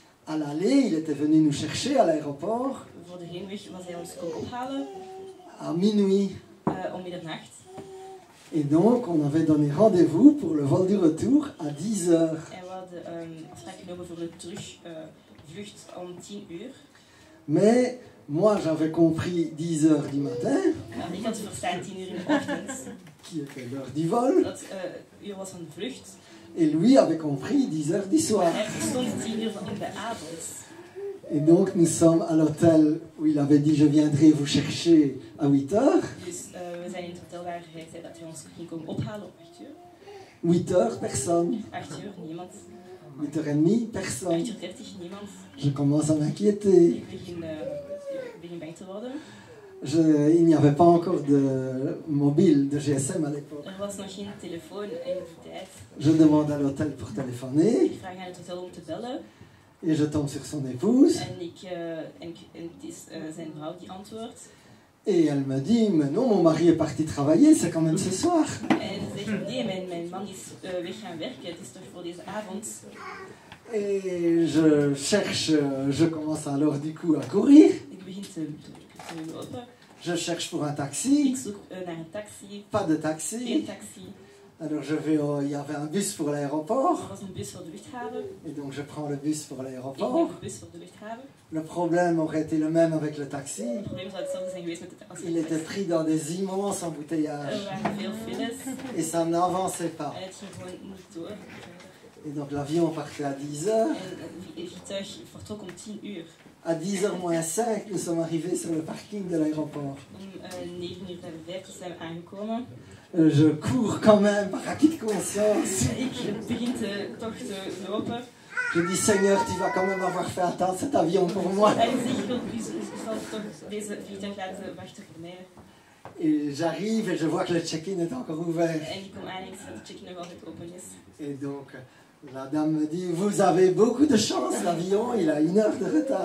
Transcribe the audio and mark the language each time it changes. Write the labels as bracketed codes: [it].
[fr] À l'aller, il était venu nous chercher à l'aéroport [nl] Voor de heenweg was hij ons komen ophalen [fr] à minuit. [nl] om middernacht. [fr] Et donc, on avait donné rendez-vous pour le vol du retour à 10 heures. [nl] En we hadden afspraak genomen voor de terugvlucht om 10 uur. [fr] Mais moi, j'avais compris 10 heures du matin, [nl] Maar ik had verstaan 10 uur in de ochtend. [fr] qui était l'heure du vol, [nl] Dat uur was van de vlucht. [fr] et lui avait compris 10 heures du soir. [nl] Hij verstond 10 uur in de avond. [fr] Et donc, nous sommes à l'hôtel où il avait dit, je viendrai vous chercher à 8 heures. [nl] Dus we zijn in het hotel waar hij zei dat hij ons ging komen ophalen op 8 uur. [fr] 8 heures, personne. [nl] 8 uur, niemand. [fr] 8h30, personne. [nl] 8:30, niemand. [fr] Je commence à m'inquiéter. [nl] Ik begin bang te worden. [fr] Il n'y avait pas encore de mobile, de GSM à l'époque. [nl] Was nog geen telefoon in die tijd. [fr] Je demande à l'hôtel pour téléphoner. [nl] Ik vraag aan het hotel om te bellen. [fr] Et je tombe sur son épouse. [nl] En het is zijn vrouw die antwoordt. [fr] Et elle me dit, mais non, mon mari est parti travailler, c'est quand même ce soir. [nl] En ze zegt, nee, mijn man is weg gaan werken, het is toch voor deze avond. [fr] Et je cherche, je commence alors du coup à courir. [nl] Ik begin te lopen. [fr] Je cherche pour un taxi. [nl] Ik zoek naar een taxi. [fr] Pas de taxi. [nl] Geen taxi. [fr] Alors il y avait un bus pour l'aéroport. [nl] Er was een bus voor de luchthaven. [fr] Et donc je prends le bus pour [nl] Ik neem [fr] l'aéroport. [nl] de bus voor de luchthaven. [fr] Le problème aurait été le même avec le taxi. [nl] Het probleem zou hetzelfde zijn geweest met de [fr] Il était [nl] taxi. [fr] pris dans des immenses embouteillages. [nl] Er waren veel files [fr] Et ça n'avançait pas. [nl] en het ging gewoon niet door. [fr] Et donc l'avion partait à 10 heures. [nl] En het vliegtuig vertrok om 10 uur. [fr] À 10h moins 5, nous sommes arrivés sur le parking de l'aéroport. [nl] Om 9:55 zijn we aangekomen. [fr] Je cours quand même par acquis de conscience. [nl] Ik begin toch te lopen. [fr] Je dis, Seigneur, tu vas quand même avoir fait attendre cet avion pour moi. [nl] En ik zeg, ik zal toch deze vliegtuig laten wachten voor mij. [fr] Et j'arrive et je vois que le check-in est encore ouvert. [nl] En ik kom aan en ik zie dat de check-in nog altijd open is. [fr] Et donc, la dame me dit, vous avez beaucoup de chance, l'avion, il a 1 heure de retard.